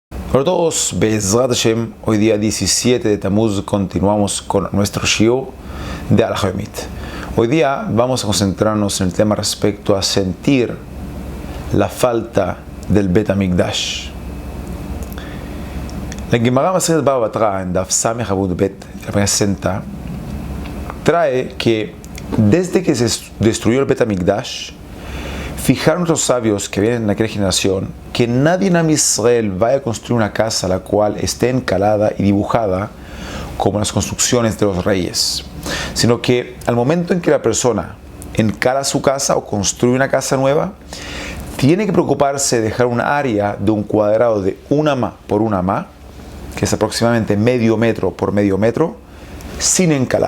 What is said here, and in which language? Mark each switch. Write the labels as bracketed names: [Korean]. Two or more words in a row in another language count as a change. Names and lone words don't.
[Spanish] Para todos, [Hebrew] בעזרת השם, [Spanish] hoy día 17 de Tammuz continuamos con nuestro shiur de [Hebrew] הלכה יומית. [Spanish] Hoy día vamos a concentrarnos en el tema respecto a sentir la falta del [Hebrew] בית המקדש. [Spanish] La Gemara Masechet Baba Batra en [Hebrew] דף ס עמוד ב, [Spanish] la página 60, trae que desde que se destruyó el [Hebrew] בית המקדש, [Spanish] fijaron los sabios que vienen en aquella generación que nadie en [Hebrew] עם ישראל [Spanish] vaya a construir una casa la cual esté encalada y dibujada como las construcciones de los reyes, sino que al momento en que la persona encala su casa o construye una casa nueva, tiene que preocuparse de dejar un área de un cuadrado de una amá por una amá, que es aproximadamente medio metro por medio metro, sin encalar.